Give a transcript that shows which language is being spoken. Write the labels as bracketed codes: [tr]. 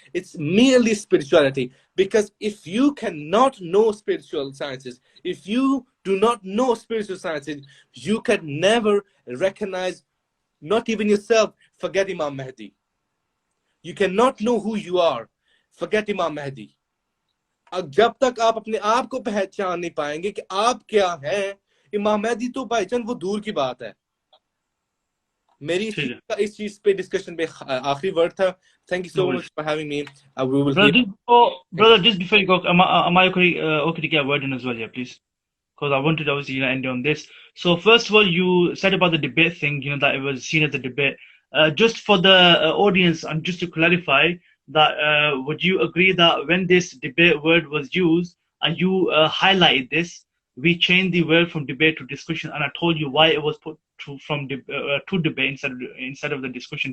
[en] It's merely spirituality. Because if you cannot know spiritual sciences, if you do not know spiritual sciences, you can never recognize, not even yourself, forget Imam Mahdi. You cannot know who you are. Forget Imam Mahdi. [hi] जब तक आप अपने आप को पहचान नहीं पाएंगे कि आप क्या हैं, इमाम महदी तो भाईजान वो दूर की बात है. मेरी इस चीज पे डिस्कशन पे आखिरी वर्ड था. [en] Thank you so much for having me. We will brother, just before you go, am I okay to get a word in as well, yeah, please? Because I wanted to obviously end on this. So first of all, you said about the debate thing, that it was seen as a debate. Just for the audience, and just to clarify, that would you agree that when this debate word was used and you highlighted this, we changed the word from debate to discussion, and I told you why it was put to debate instead of the discussion.